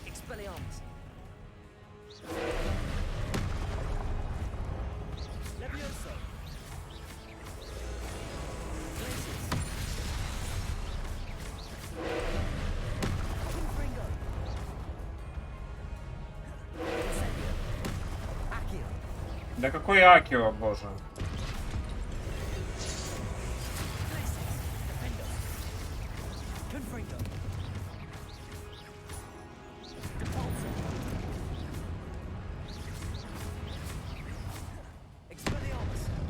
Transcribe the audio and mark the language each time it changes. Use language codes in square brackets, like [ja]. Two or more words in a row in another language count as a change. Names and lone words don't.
[la] Expelliarmus. Levioso. Glacius. Confringo. Incendio. Accio. [ru] Да какой Акио, боже. [la] Glacius. Defendo. Confringo. Depulso. Expelliarmus.